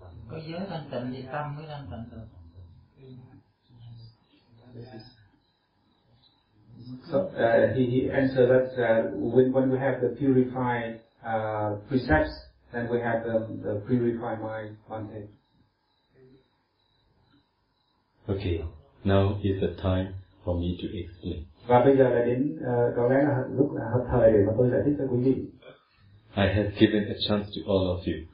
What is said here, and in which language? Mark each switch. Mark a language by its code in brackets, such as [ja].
[vi] Có giới thanh tịnh thì tâm mới thanh tịnh được. [en] So he answered that when we have the purified precepts, then we have the purified mind, one thing. Okay, now is the time for me to explain. [vi] Và bây giờ là đến có lẽ là lúc hợp thời để mà tôi giải thích cho quý vị. [en] I have given a chance to all of you.